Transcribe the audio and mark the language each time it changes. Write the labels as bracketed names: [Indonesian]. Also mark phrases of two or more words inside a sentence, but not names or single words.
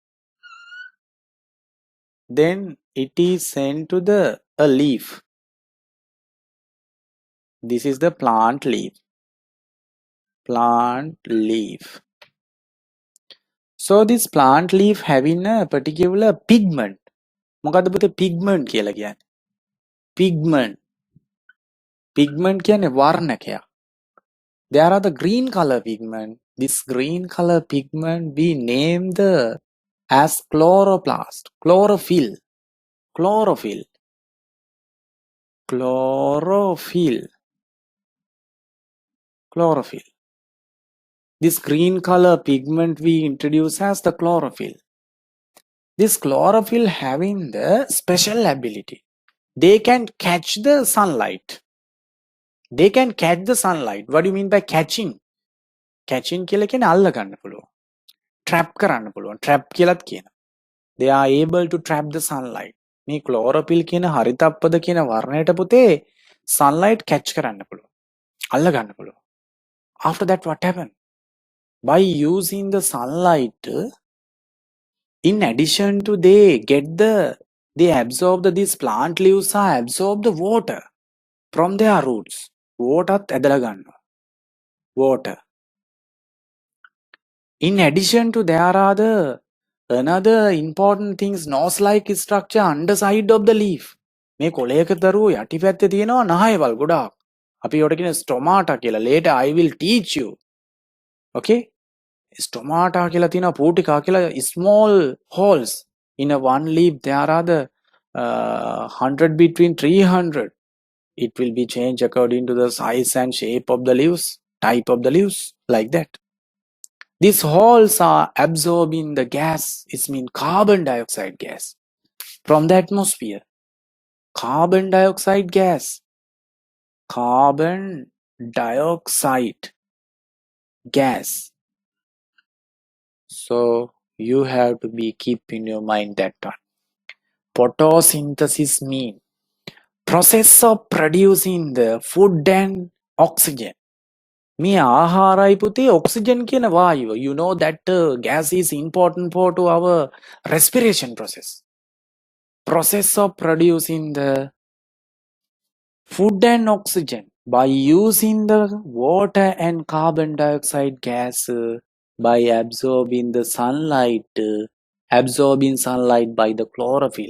[English] Then it is sent to a leaf. This is the plant leaf. So this plant leaf having a particular pigment. [Sinhala] මොකද්ද පුතේ pigment කියලා කියන්නේ? Pigment කියන්නේ වර්ණකයක්. [English] There are the green color pigment. This green color pigment we name as chloroplast, chlorophyll. This green color pigment we introduce as the chlorophyll. This chlorophyll having the special ability. They can catch the sunlight. What do you mean by catching? [Sinhala] Catching කියලා කියන්නේ අල්ල ගන්න පුළුවන්. Trap කරන්න පුළුවන්. Trap කියලාත් කියනවා. [English] They are able to trap the sunlight. [Sinhala] මේ chlorophyll කියන හරිතප්පද කියන වර්ණයට පුතේ [English] sunlight catch [Sinhala] කරන්න පුළුවන්. අල්ල ගන්න පුළුවන්. [English] After that what happened? By using the sunlight, in addition to they absorb these plant leaves are absorb the water from their roots. Water. In addition to there are the Another important thing is nose-like structure underside of the leaf. [Sinhala] මේ කොළයක දරුවෝ යටිපැත්තේ තියෙනවා නහයවල් ගොඩාක්. අපි ඒවට කියන ස්ටොමාටා කියලා. [English] Later I will teach you. Okay? Stomata [Sinhala] කියලා තියෙනවා putica කියලා [English] small holes in a one leaf. There are the 100 between 300. It will be changed according to the size and shape of the leaves, type of the leaves, like that. These holes are absorbing the gas, it means carbon dioxide gas from the atmosphere. Carbon dioxide gas. Carbon dioxide gas. So you have to be keep in your mind that one. Photosynthesis mean process of producing the food and oxygen. [Sinhala] මේ ආහාරයි පුතේ oxygen කියන වායුව. [English] You know that gas is important for to our respiration process. Process of producing the food and oxygen by using the water and carbon dioxide gas by absorbing the sunlight, absorbing sunlight by the chlorophyll.